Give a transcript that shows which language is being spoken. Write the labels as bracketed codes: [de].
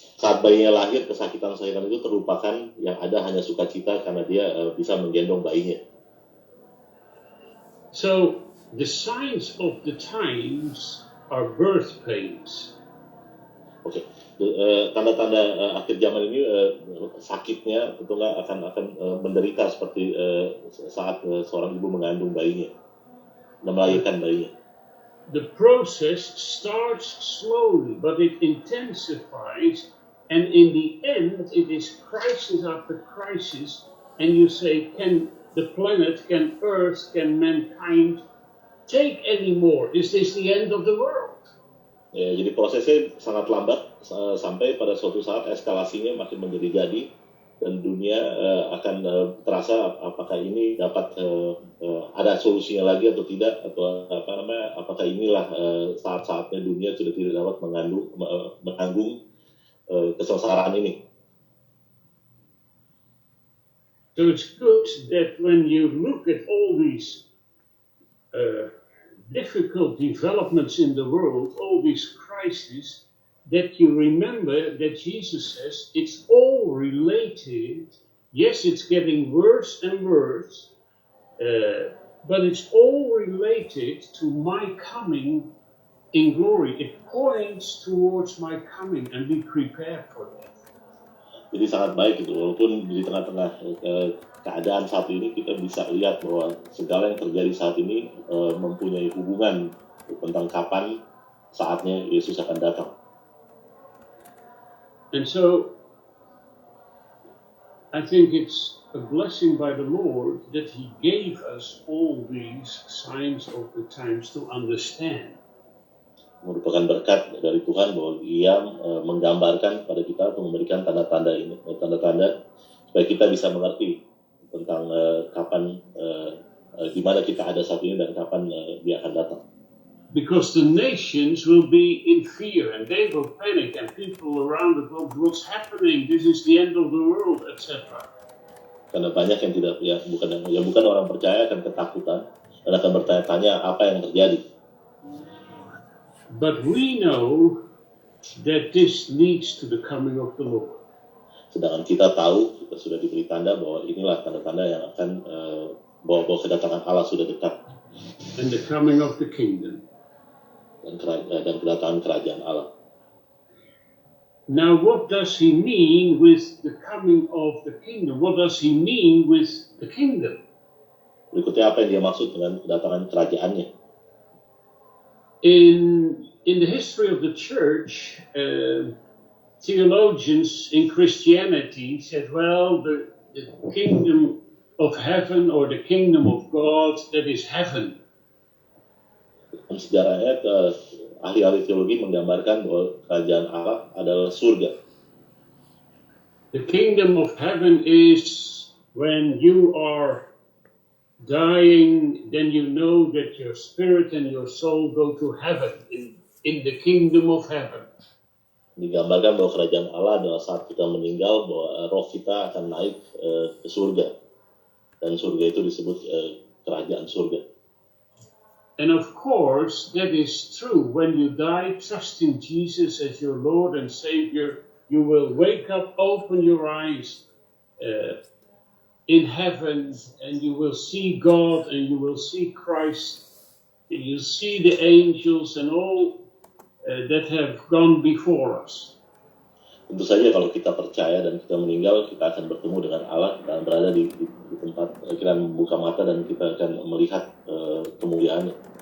[id] Saat bayinya lahir, kesakitan itu terlupakan, yang ada hanya sukacita karena dia bisa menggendong bayinya. [en] So the signs of the times are birth pains. Oke. [id] Tanda-tanda akhir zaman ini sakitnya tentunya akan menderita seperti saat seorang ibu mengandung bayinya dan melahirkan bayinya. [en] The process starts slowly, but it intensifies, and in the end, it is crisis after crisis. And you say, can the planet, can Earth, can mankind take any more? Is this the end of the world? [id] Ya, jadi prosesnya sangat lambat sampai pada suatu saat eskalasinya makin menjadi-jadi dan dunia akan terasa apakah ini dapat ada solusinya lagi atau tidak, atau apakah inilah saat-saatnya dunia sudah tidak dapat menanggung kesengsaraan ini. [en] So it's good that when you look at all these difficult developments in the world, all these crises, that you remember that Jesus says it's all related. Yes, it's getting worse and worse, but it's all related to my coming in glory. It points towards my coming, and be prepared for that. [id] Jadi sangat baik itu, walaupun di tengah-tengah keadaan saat ini kita bisa lihat bahwa segala yang terjadi saat ini mempunyai hubungan tentang kapan saatnya Yesus akan datang. [en] And so, I think it's a blessing by the Lord that He gave us all these signs of the times to understand. [id] Merupakan berkat dari Tuhan bahwa Ia menggambarkan pada kita untuk memberikan tanda-tanda ini, tanda-tanda supaya kita bisa mengerti tentang kapan, di mana kita ada saat ini dan kapan Dia akan datang. [en] Because the nations will be in fear and they will panic, and people around the globe, what's happening? This is the end of the world, etc. [id] Karena banyak yang tidak, bukan orang percaya akan ketakutan dan akan bertanya-tanya apa yang terjadi. [en] But we know that this leads to the coming of the Lord. [id] Sedangkan kita tahu, kita sudah diberi tanda bahwa inilah tanda-tanda yang akan bahwa kedatangan Allah sudah dekat. [en] And the coming of the kingdom. [id] Dan kedatangan kerajaan Allah. [en] Now, what does he mean with the coming of the kingdom? What does he mean with the kingdom? [id] Berikutnya apa yang dia maksud dengan kedatangan kerajaannya? [en] In the history of the church, theologians in Christianity said, well, the kingdom of heaven or the kingdom of God, that is heaven. [id] Sejarahnya ahli-ahli teologi menggambarkan bahwa kerajaan Allah adalah surga. [en] The kingdom of heaven is when you are dying, then you know that your spirit and your soul go to heaven, in the kingdom of heaven. [id] Digambarkan bahwa kerajaan Allah adalah saat kita meninggal, bahwa roh kita akan naik ke surga. Dan surga itu disebut kerajaan surga. [en] And of course, that is true. When you die, trusting Jesus as your Lord and Savior, you will wake up, open your eyes in heaven, and you will see God, and you will see Christ, and you see the angels and all that have gone before us. [id] Tentu saja kalau kita percaya dan kita meninggal, kita akan bertemu dengan Allah, kita akan berada di tempat, kita akan membuka mata dan kita akan melihat kemuliaannya.